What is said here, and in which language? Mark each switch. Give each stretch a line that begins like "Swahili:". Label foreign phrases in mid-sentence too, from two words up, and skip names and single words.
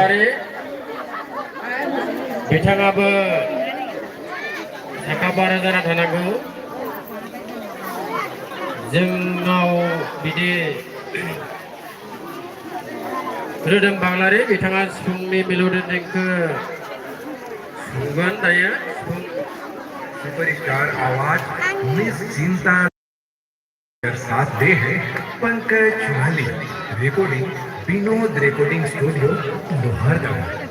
Bodo: बाग्लारि बिथाङाबो साखा फारा जाना थानांगौ जोंनाव बिदि रोदोम बाग्लारि बिथाङा सिफुंनि मिलौदो देंखो सुगोन दायो सिफुं
Hindi: सुपरस्टार आवाज मिस चिंता साथ दे है पंकज चौहान रिकॉर्डिंग विनोद रिकॉर्डिंग स्टूडियो लोहारदगा